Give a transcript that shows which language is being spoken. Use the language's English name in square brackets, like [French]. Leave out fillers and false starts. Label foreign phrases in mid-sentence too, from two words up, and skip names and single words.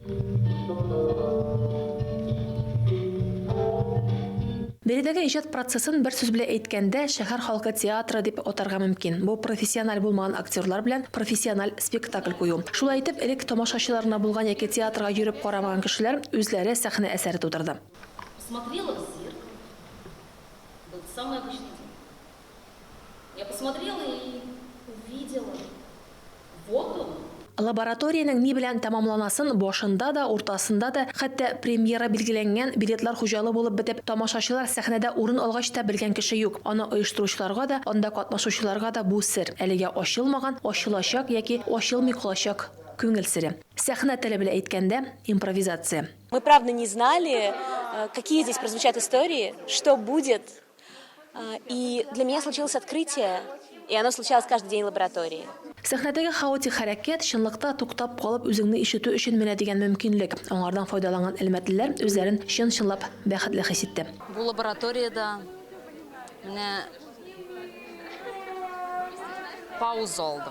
[Tatar] Биредәге иҗат процессын бер сүз белән әйткәндә, шәһәр халкы театры дип атарга мөмкин. Бу профессиональ булмаган актерлар белән профессиональ спектакль кую. Шулай итеп, элек тамашачыларына булган яки театрга йөреп карамаган кешеләр үзләре сәхнә әсәре тудырды. [Russian] Посмотрела в зеркало. Был самый обычный день. Я посмотрела и увидела. Вот он. [Tatar] Лабораторияның ни белән тәмамланасын башында да, уртасында да, хәтта премьера билгеләнгән билетлар хуҗалы булып бетеп, тамашачылар сәхнәдә урын алгач та белгән кеше юк. Аны оештыручыларга да, анда катнашучыларга да бу сер. Әлегә ачылмаган, ачылачак яки ачылмый калачак күңел сере. Сәхнә теле белән әйткәндә, импровизация. [Russian] Мы правда не знали, какие здесь прозвучат истории, что будет. И для меня случилось открытие, и оно случалось каждый день в лаборатории. [Tatar] Сәхнәдәге хаотик хәрәкәт чынлыкта туктап калып үзеңне ишетү өчен менә дигән мөмкинлек. Аңардан файдаланган әлмәтлеләр үзләрен чын-чынлап бәхетле хис итте. Бу лабораторияда менә пауза алдым.